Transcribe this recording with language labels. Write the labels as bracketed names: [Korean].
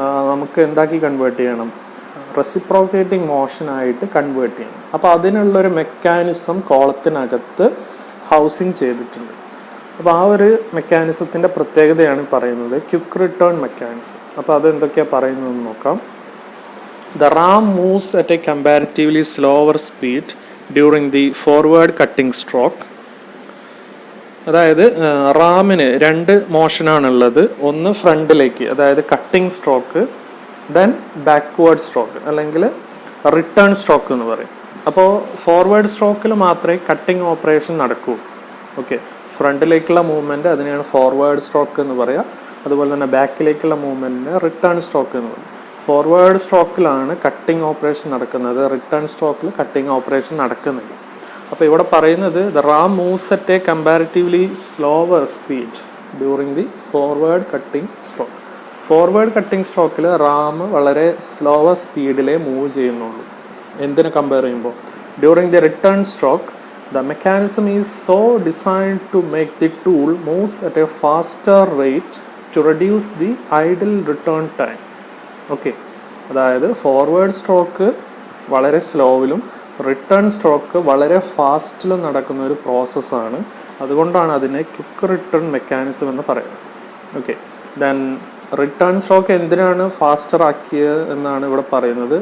[Malayalam] നമുക്ക് എന്താക്കി കൺവേർട്ട് ചെയ്യണം, റെസിപ്രോക്കേറ്റിംഗ് മോഷനായിട്ട് കൺവേർട്ട് ചെയ്യണം. അപ്പോൾ അതിനുള്ളൊരു മെക്കാനിസം കോളത്തിനകത്ത് ഹൗസിങ് ചെയ്തിട്ടുണ്ട്. അപ്പോൾ ആ ഒരു മെക്കാനിസത്തിൻ്റെ പ്രത്യേകതയാണ് പറയുന്നത് ക്വിക്ക് റിട്ടേൺ മെക്കാനിസം. അപ്പോൾ അത് എന്തൊക്കെയാണ് പറയുന്നതെന്ന് നോക്കാം. [English] The ram moves at a comparatively slower speed during the forward cutting stroke. [Malayalam] അതായത് റാമിന് രണ്ട് മോഷനാണുള്ളത്. ഒന്ന് ഫ്രണ്ടിലേക്ക്, അതായത് cutting stroke, then backward stroke അല്ലെങ്കിൽ റിട്ടേൺ സ്ട്രോക്ക് എന്ന് പറയും. അപ്പോൾ ഫോർവേഡ് സ്ട്രോക്കിൽ മാത്രമേ കട്ടിംഗ് ഓപ്പറേഷൻ നടക്കൂ. ഓക്കെ, ഫ്രണ്ടിലേക്കുള്ള മൂവ്മെൻറ്റ് അതിനെയാണ് ഫോർവേഡ് സ്ട്രോക്ക് എന്ന് പറയുക. അതുപോലെ തന്നെ ബാക്കിലേക്കുള്ള മൂവ്മെൻറ്റിന് റിട്ടേൺ സ്ട്രോക്ക് എന്ന് പറയും. ഫോർവേഡ് സ്ട്രോക്കിലാണ് കട്ടിംഗ് ഓപ്പറേഷൻ നടക്കുന്നത്, റിട്ടേൺ സ്ട്രോക്കിൽ കട്ടിംഗ് ഓപ്പറേഷൻ നടക്കുന്നില്ല. അപ്പോൾ ഇവിടെ പറയുന്നത് [English] The ram moves at a comparatively slower speed during the forward cutting stroke. [Malayalam] Forward cutting സ്ട്രോക്കിൽ Ram വളരെ സ്ലോവർ സ്പീഡിലേ മൂവ് ചെയ്യുന്നുള്ളൂ. എന്തിനെ കമ്പയർ ചെയ്യുമ്പോൾ [English] During the return stroke the mechanism is so designed to make the tool moves at a faster rate to reduce the idle return time. [Malayalam] Okay, അതായത് forward stroke വളരെ സ്ലോവിലും return stroke വളരെ ഫാസ്റ്റിലും നടക്കുന്ന ഒരു പ്രോസസ്സാണ്. അതുകൊണ്ടാണ് അതിനെ ക്വിക്ക് റിട്ടേൺ മെക്കാനിസം എന്ന് പറയുന്നത്. ഓക്കെ, ദെൻ റിട്ടേൺ സ്ട്രോക്ക് എന്തിനാണ് ഫാസ്റ്റർ ആക്കിയത് എന്നാണ് ഇവിടെ പറയുന്നത്.